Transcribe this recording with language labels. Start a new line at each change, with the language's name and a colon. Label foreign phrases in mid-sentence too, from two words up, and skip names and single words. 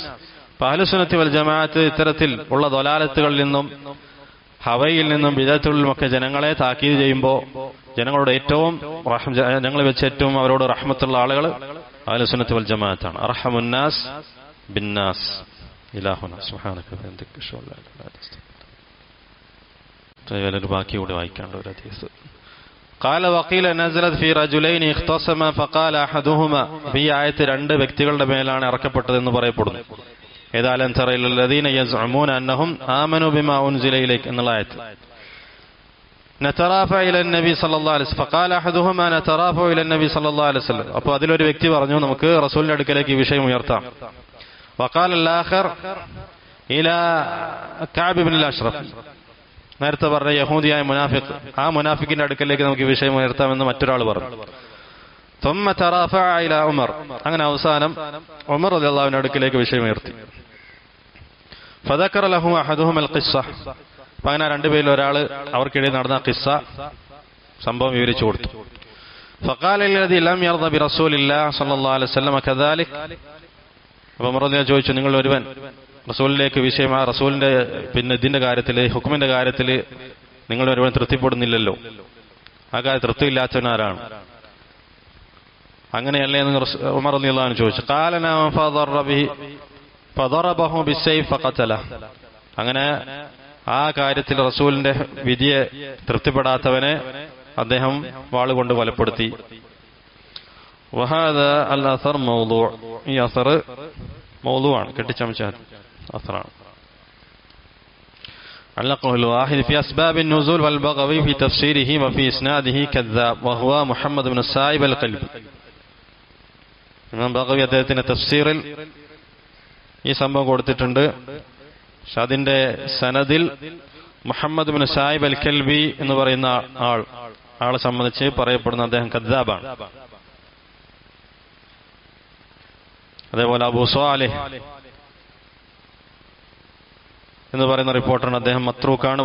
Arabic: أهل السنة والجماعة
Malayalam: ഇത്തരത്തിൽ ഉള്ള ദലാലത്തുകളിൽ നിന്നും ഹവയിൽ നിന്നും ബിദഅത്തുകളിലുമൊക്കെ ജനങ്ങളെ താക്കീത് ചെയ്യുമ്പോൾ ജനങ്ങളുടെ ഏറ്റവും ജനങ്ങളെ വെച്ച് ഏറ്റവും അവരോട് റഹ്മത്തുള്ള ആളുകൾ
Arabic: أهل السنة والجماعة. أرحم الناس بالناس. إلهنا سبحانك وبحمدك أشهد أن لا إله إلا أنت.
Malayalam: ബാക്കി കൂടി വായിക്കാണ്ട് ഒരു ഹദീസ്.
Arabic: قال وقيل نزلت في رجلين اختصما فقال احدهما.
Malayalam: ഈ ആയത്ത് രണ്ട് വ്യക്തികളുടെ മേലാണ് ഇറക്കപ്പെട്ടതെന്ന് പറയപ്പെടുന്നു. ഏതാലം തറയിൽ
Arabic: الذين يزعمون انهم آمنوا بما انزل اليك
Malayalam: എന്നുള്ള ആയത്ത്.
Arabic: نترافع الى النبي صلى الله عليه وسلم فقال احدهما نترافع الى النبي صلى الله عليه وسلم.
Malayalam: അപ്പോൾ അതിലൊരു വ്യക്തി പറഞ്ഞു, നമുക്ക് റസൂലിന്റെ അടുക്കലേക്ക് ഈ വിഷയം ഉയർത്താം.
Arabic: وقال الاخر الى كعب بن الاشرف.
Malayalam: നേരത്തെ പറഞ്ഞ യഹൂദിയായ മുനാഫിഖ്, ആ മുനാഫിക്കിന്റെ അടുക്കലേക്ക് നമുക്ക് ഈ വിഷയം ഉയർത്താമെന്ന് മറ്റൊരാൾ പറഞ്ഞു.
Arabic: ثم ترافع الى عمر.
Malayalam: അങ്ങനെ അവസാനം ഉമർ റളിയല്ലാഹുവിന്റെ അടുക്കലേക്ക് വിഷയം ഉയർത്തി.
Arabic: فذكر له احدهما القصه.
Malayalam: അങ്ങനെ രണ്ടുപേരിൽ ഒരാൾ അവർക്കിടയിൽ നടന്ന ഖിസ്സ, സംഭവം വിവരിച്ചു കൊടുത്തു.
Arabic: فقال الذي لم يرضى برسول الله صلى الله عليه وسلم كذلك.
Malayalam: അപ്പോൾ ഉമർ റളിയല്ലാഹു ചോദിച്ചു, നിങ്ങൾ ഒരുവൻ റസൂലിലേക്ക് വിഷയം, ആ റസൂലിന്റെ പിന്നെ ഇതിന്റെ കാര്യത്തിൽ, ഹുക്മിന്റെ കാര്യത്തിൽ നിങ്ങൾ ഒരുവൻ തൃപ്തിപ്പെടുന്നില്ലല്ലോ, ആ കാര്യം തൃപ്തിയില്ലാത്തവനാരാണ്? അങ്ങനെയല്ലേ എന്ന് ഉമർ
Arabic: رضي الله عنه
Malayalam: ചോദിച്ചു.
Arabic: قال نعم فضربه بالسيف فقتله.
Malayalam: അങ്ങനെ ആ കാര്യത്തിൽ റസൂലിന്റെ വിധിയെ തൃപ്തിപ്പെടാത്തവനെ അദ്ദേഹം വാളുകൊണ്ട് കൊലപ്പെടുത്തി.
Arabic: وهذا الأثر موضوع.
Malayalam: ഈ അസർ മൗദൂആണ്, കെട്ടിച്ചമച്ച അസറാണ്.
Arabic: علقه الواحد في أسباب النزول والبغوي في تفسيره وفي إسناده كذاب وهو محمد بن السائب القلبي.
Malayalam: ഇമാം ബഗവി അദ്ദേഹത്തിന്റെ തഫ്സീറിൽ ഈ സംഭവം കൊടുത്തിട്ടുണ്ട്. പക്ഷെ അതിന്റെ സനദിൽ മുഹമ്മദ് ബിൻ സായിബ് അൽ കൽബി എന്ന് പറയുന്ന ആളെ സംബന്ധിച്ച് പറയപ്പെടുന്ന അദ്ദേഹം കദ്ദാബാണ്. അതേപോലെ അബൂ സ്വാലിഹ് എന്ന് പറയുന്ന റിപ്പോർട്ടറാണ്, അദ്ദേഹം മത്രൂക്കാണ്.